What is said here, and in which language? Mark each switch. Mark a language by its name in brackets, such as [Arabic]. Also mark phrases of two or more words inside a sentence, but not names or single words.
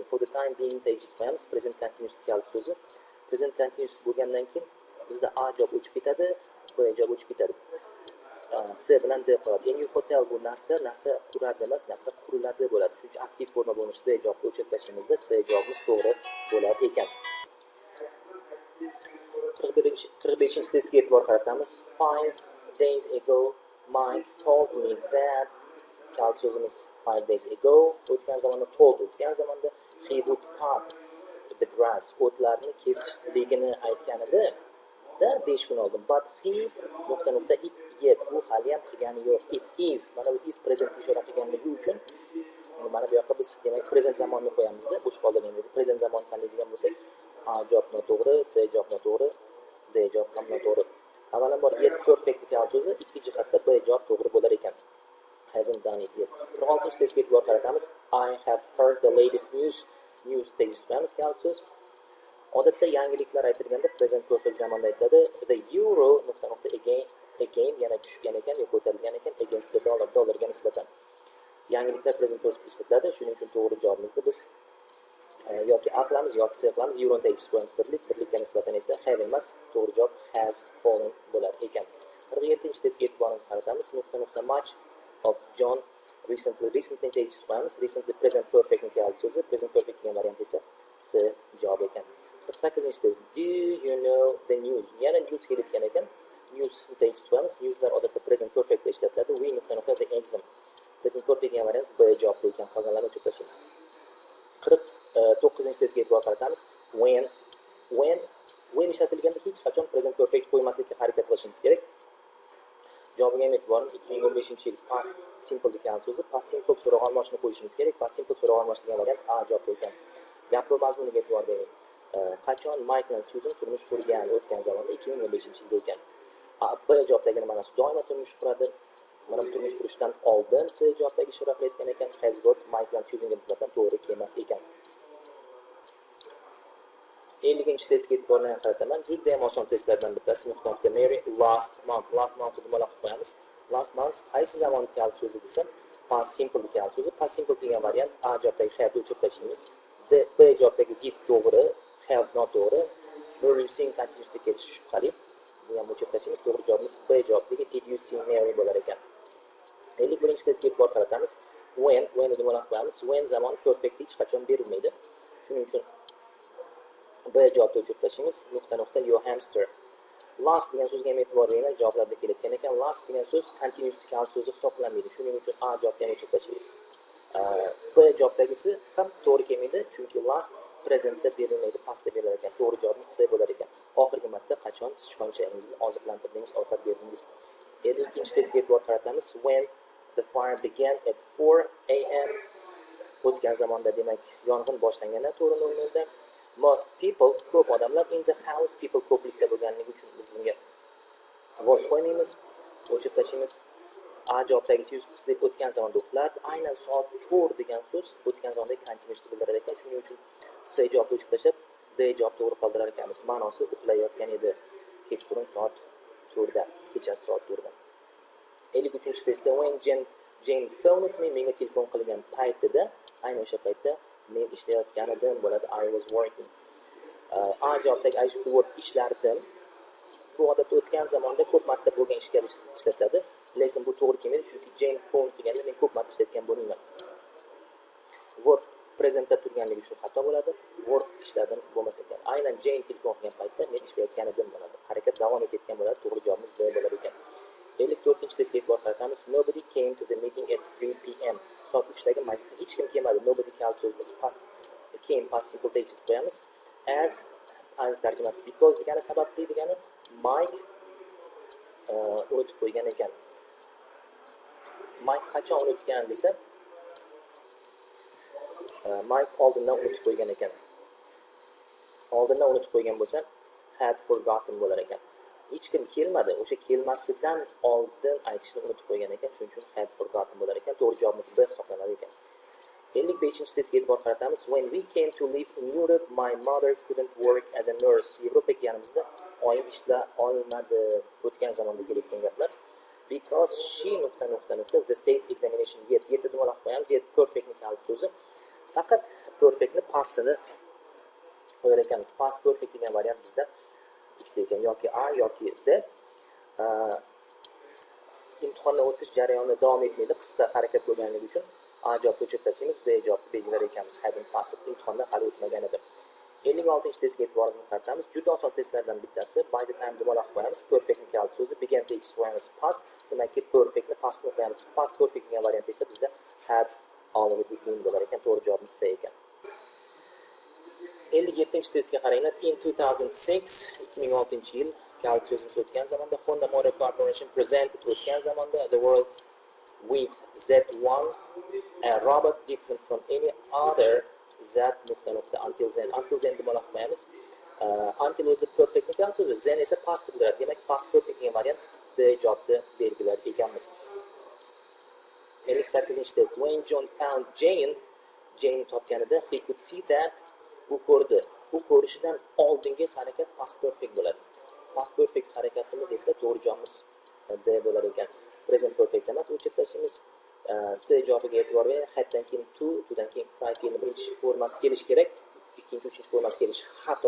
[English] For the time being tegishlaymiz. Present continuous [Uzbek] kalit so'zi. [English] Present continuous [Uzbek] bo'lgandan keyin bizda A javob o'chib ketadi, B javob o'chib ketadi. C bilan D qoladi. [English] A new hotel [Uzbek] bu narsa quradi emas, narsa quriladi bo'ladi. Shuning uchun aktiv forma bo'lmish D javobni o'chirib tashlaymizda C javobimiz to'g'ri bo'lar ekan. 45-testga e'tibor qaratamiz. [English] 5 days ago Mike told me that [Uzbek] kalit so'zimiz [English] 5 days ago [Uzbek] o'tgan zamonda [English] told [Uzbek] o'tgan zamonda [English] he would cut the grass [Uzbek] o'tlarni kesishligini aytganida da 5 kun oldin [English] but he it yet [Uzbek] bu hali ham qilgani yo'q. [English] It is [Uzbek] mana bu [English] is present [Uzbek] ishora qilganligi uchun mana bu yoqqa biz demak present zamonni qo'yamizda bo'sh qoldirganlik. Present zamon qanday degan bo'lsak A javob noto'g'ri, C javob noto'g'ri, D javob ham noto'g'ri. Avvalambor [English] yet perfect [Uzbek] kalit so'zi ikki jihatda B javob to'g'ri bo'lar ekan. [English] Hasn't done it yet. [Uzbek] 46-testga e'tibor qaratamiz. [English] I have heard the latest news [Uzbek] tegishlaymiz kalit so'z. Odatda yangiliklar aytilganda [English] present perfect [Uzbek] zamonda aytiladi. [English] The euro again [Uzbek] yana tushgan ekan yoki ko'tarilgan ekan [English] against the [Uzbek] dollarga nisbatan. Yangiliklar [English] present perfect [Uzbek] ishlatiladi. Shuning uchun to'g'ri javobimizni biz yoki A qilamiz yoki C qilamiz. Euro tegishlaymiz birlikka nisbatan esa have emas, to'g'ri javob [English] has fallen [Uzbek] bo'lar ekan. 47-testga e'tiborni qaratamiz. [English] Much of John recently tegishlaymiz. Recently present perfect [Uzbek] kalit so'zi, [English] present perfect [Uzbek] degan variant esa C javob ekan. [English] 48-test. Do you know the news? [Uzbek] Yana news kelgan ekan. News tegishlaymiz. Newslar odatda [English] present perfect [Uzbek] da ishlatiladi. [English] We the exam. Present perfect [Uzbek] degan variant B javob ekan. Qolganlarni o'chirib tashlaymiz. 49-testga e'tibor qaratamiz. When ishlatilganda hech qachon [English] present perfect [Uzbek] qo'ymaslikka harakat qilishimiz kerak. Javobiga ham e'tiborim 2015-yil [English] past simple [Uzbek] degan so'zi, [English] past simple [Uzbek] so'roq olmoshni qo'yishimiz kerak. [English] Past simple [Uzbek] so'roq olmosh degan variant A javob ekan. Gapning mazmuniga e'tibor bering. Qachon Mike bilan Susan turmush qurgan o'tgan zamonda 2015-yilda ekan. B javobdagi ma'nosi doimo turmush quradi. Mana bu turmush qurishdan oldin C javobdagi ishora qilayotgan ekan. [English] Has got [Uzbek] Mike bilan Susanga nisbatan to'g'ri kelmas ekan. 50-testga e'tiborni qarataman. Juda ham oson testlardan bittasi. [English] Mary last month [Uzbek] nima qilib qo'yamiz? [English] Last month [Uzbek] qaysi zamon kalit so'zi desa, [English] past simple [Uzbek] kalit so'zi. [English] Past simple [Uzbek] degan variant A javobdagi have o'chirib tashlaymiz. B javobdagi did to'g'ri, have noto'g'ri. [English] Were you seeing continuously [Uzbek] kelishi shubhali. Bu ham o'chirib tashlaymiz. To'g'ri javobimiz B javobdagi [English] did you see Mary [Uzbek] bo'lar ekan. 51-testga e'tibor qaratamiz. When nima qilib qo'yamiz? When zamon perfect hech qachon berilmaydi. Shuning uchun B javobni o'chirib tashlaymiz. [English] Your hamster. [Uzbek] Last degan so'zga ham e'tibor beringlar. Javoblarda kelayotgan ekan. Last degan so'z continuous kalit so'zi hisoblanmaydi. Shuning uchun A javobni ham o'chirib tashlaymiz. B javobdagisi ham to'g'ri kelmaydi, chunki last presentda berilmaydi, pastda berilar ekan. To'g'ri javobimiz C bo'lar ekan. Oxirgi marta qachon sichqonchagingizni oziqlantirdingiz, ovqat berdingiz? 52-testga e'tibor qaratamiz. [English] When the fire began at 4 a.m. [Uzbek] o'tgan zamonda demak yong'in boshlangandan 4:00 da. [English] Most people, [Uzbek] ko'p odamlar [English] in the house, [Uzbek] people ko'plikda bo'lganligi uchun biz bunga voz qo'ymaymiz, o'chirib tashlaymiz. A javobdagisi yuz deb o'tgan zamonda o'qilardi. Aynan soat 4 degan so'z o'tgan zamonda continuous bildirar ekan. Shuning uchun C javobni o'chirib tashlab D javob to'g'ri qoldirar ekanmiz. Ma'nosi uxlayotgan edi. Kechqurun soat 4 da, kechasi soat 4 da. [English] 53-testda when Jane phoned me, [Uzbek] menga telefon qilgan paytida, aynan o'sha paytda men ishlayotgan edim bo'ladi. [English] I was working. [Uzbek] A javobdagi [English] I used to work [Uzbek] ishlardim. Bu odatda o'tgan zamonda ko'p marta bo'lgan ishga ishlatiladi, lekin bu to'g'ri kelmaydi, chunki [English] Jane phone [Uzbek] deganda men ko'p marta ishlatgan bo'lmayman. Work presentda turganligi uchun xato bo'ladi. Work ishladim bo'lmasa ekan. Aynan Jane telefon qilgan paytda men ishlayotgan edim bo'ladi. Harakat davom etayotgan bo'ladi. To'g'ri javobimiz B bo'lar ekan. 54-testga e'tibor qaratamiz. [English] Nobody came to the meeting at 3 p.m. [Uzbek] Soat 3 dagi majlisga hech kim kelmadi. [English] Nobody [Uzbek] kalit so'zimiz [English] came past simple tense qo'yamiz. [Uzbek] As tarjimasi because degani sababli degani Mike unutib qo'ygan ekan. Mike qachon unutgan desa, Mike oldindan unutib qo'ygan ekan. Oldindan unutib qo'ygan bo'lsa, [English] had forgotten [Uzbek] bo'lar ekan. Hech kim kelmadi, o'sha kelmasidan oldin aytishni unutib qo'ygan ekan, shuning uchun [English] had forgotten [Uzbek] bo'lar ekan. To'g'ri javobimiz B hisoblanadi ekan. 55-testga e'tibor qaratamiz. [English] When we came to live in Europe, my mother couldn't work as a nurse. [Uzbek] Yevropaga kelganimizda oyim ishla olmadi. O'tgan zamonda kelayotgan gaplar. [English] Because she the state examination yet [Uzbek] dumaloq qo'yamiz. Yet perfectni kalib so'zi. Faqat perfectni pastini qo'yar ekanmiz. [English] Past perfect [Uzbek] degan variant bizda ikkita ekan, yoki A yoki D. Imtihonni o'tish jarayoni davom etmaydi, qisqa harakat bo'lganligi uchun A javobni o'chirib tashlaymiz, B javobni belgilar ekanmiz. [English] Hadn't passed, [Uzbek] imtihonda hali o'tmagan edi. 56-testga e'tiboringizni qaratamiz. Juda oson testlardan bittasi. [English] By the time [Uzbek] dumaloq qo'yamiz. Perfectni kalib so'zi, [English] began tense [Uzbek] qo'yamiz. Past, demakki perfectni pastni qo'yamiz. [English] Past perfect [Uzbek] degan variant esa bizda [English] had already been [Uzbek] bo'lar ekan. To'g'ri javobimiz C ekan. 57-testga qaranglar. [English] In 2006 [Uzbek] yil kalib so'zimiz o'tgan zamonda, [English] Honda Motor Corporation presented [Uzbek] o'tgan zamonda [English] the world with Z1, a robot different from any other Z until then. Until then [Uzbek] dumaloq qo'yamiz. Until o'zi perfect kalib so'zi, then esa past bo'ladi. Demak, [English] past perfect [Uzbek] degan variant D javobni belgilar ekanmiz. 58-test. [English] When John found Jane topganida, he could see that, [Uzbek] u ko'rdi. U ko'rishidan oldingi harakat [English] past perfect [Uzbek] bo'ladi. [English] Past perfect [Uzbek] harakatimiz esa to'g'ri javobimiz D bo'lar ekan. [English] Present perfect [Uzbek] emas, o'chirib tashlaymiz. C javobiga e'tibor bering. Haddan keyin to, to'dan keyin fry fe'lni birinchi formasi kelish kerak, ikkinchi, uchinchi formasi kelishi xato.